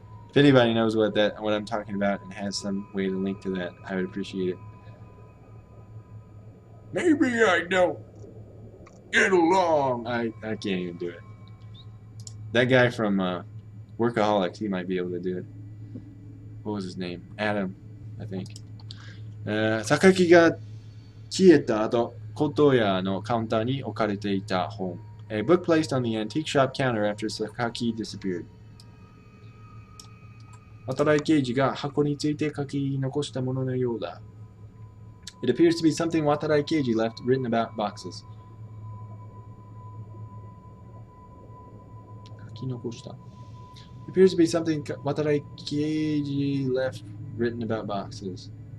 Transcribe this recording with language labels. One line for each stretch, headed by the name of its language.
English: If anybody knows what I'm talking about and has some way to link to that, I would appreciate it. Maybe I don't get along. I can't even do it. That guy from Workaholics, he might be able to do it. What was his name? Adam, I think.
Japanese: 榊が消えた後、骨董屋のカウンターに置かれていた本。
English: A book placed on the antique shop counter after Sakaki disappeared.
Japanese: 渡来刑事が箱について書き残したもののようだ。
English: It appears to be something Watarai Keiji left written about boxes.
Japanese: 書き残した。
English: It appears to be something Watarai Keiji left written about boxes.